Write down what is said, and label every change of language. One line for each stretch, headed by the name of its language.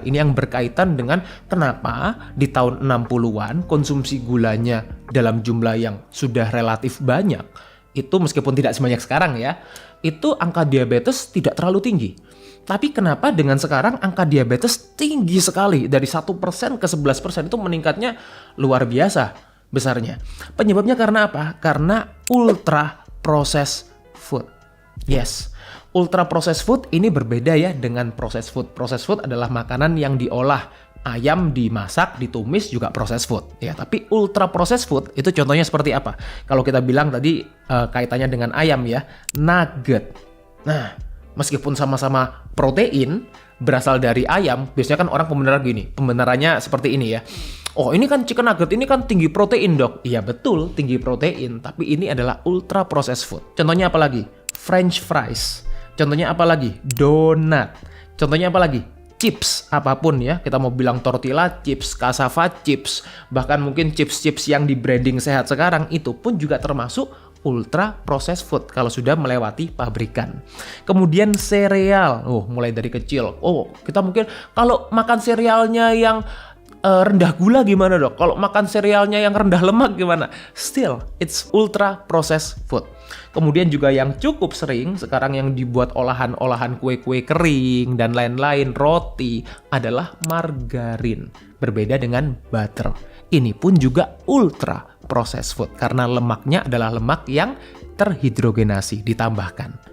Indonesian: Ini yang berkaitan dengan kenapa di tahun 60-an konsumsi gulanya dalam jumlah yang sudah relatif banyak. Itu meskipun tidak sebanyak sekarang ya, itu angka diabetes tidak terlalu tinggi. Tapi kenapa dengan sekarang angka diabetes tinggi sekali, dari 1% ke 11% itu meningkatnya luar biasa. besarnya. Penyebabnya karena apa? Karena ultra processed food. Yes, ultra processed food ini berbeda ya dengan processed food. Processed food adalah makanan yang diolah. Ayam dimasak, ditumis juga processed food. Ya, tapi ultra processed food itu contohnya seperti apa? Kalau kita bilang tadi kaitannya dengan ayam ya, nugget. Nah, meskipun sama-sama protein berasal dari ayam, biasanya kan orang pembenarannya seperti ini ya. Oh, ini kan chicken nugget, ini kan tinggi protein, Dok. Iya, betul, tinggi protein, tapi ini adalah ultra processed food. Contohnya apa lagi? French fries. Contohnya apa lagi? Donat. Contohnya apa lagi? Chips, apapun ya, kita mau bilang tortilla chips, cassava chips, bahkan mungkin chips-chips yang di branding sehat sekarang, itu pun juga termasuk ultra processed food kalau sudah melewati pabrikan. Kemudian sereal, mulai dari kecil. Kita mungkin kalau makan serealnya yang rendah gula gimana, Dok? Kalau makan serealnya yang rendah lemak gimana?
English: Still, it's ultra processed food.
Indonesian: Kemudian juga yang cukup sering sekarang yang dibuat olahan-olahan kue-kue kering dan lain-lain, roti, adalah margarin. Berbeda dengan butter. Ini pun juga ultra processed food karena lemaknya adalah lemak yang terhidrogenasi, ditambahkan.